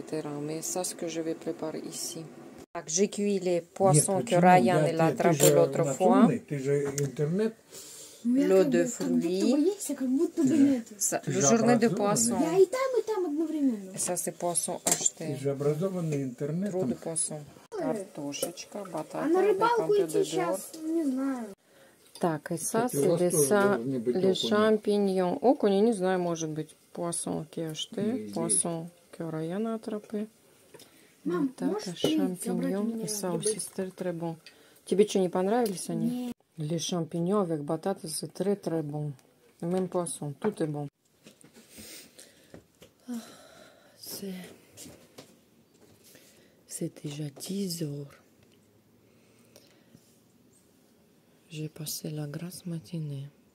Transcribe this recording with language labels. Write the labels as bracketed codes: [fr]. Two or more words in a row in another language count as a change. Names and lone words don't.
[fr] Mais ça, ce que je vais préparer ici. J'ai cuit les poissons que Ryan a attrapés l'autre fois. L'eau de fruits. Le journée de poisson. Et ça, c'est poisson acheté. Trop de poisson. [ru] Картошечка, батата, [fr] avec un peu de beurre. [ru] Так, и [fr] ça, c'est les champignons. [ru] Окунь, не знаю, может быть, [fr] poisson qui est acheté, poisson que Ryan a attrapé. Батата, champignons, et ça aussi, c'est très bon. [ru] Тебе что, не понравились они? [fr] Les champignons avec batata, c'est très bon. Même poisson, tout est bon. C'est déjà 10 heures. J'ai passé la grasse matinée.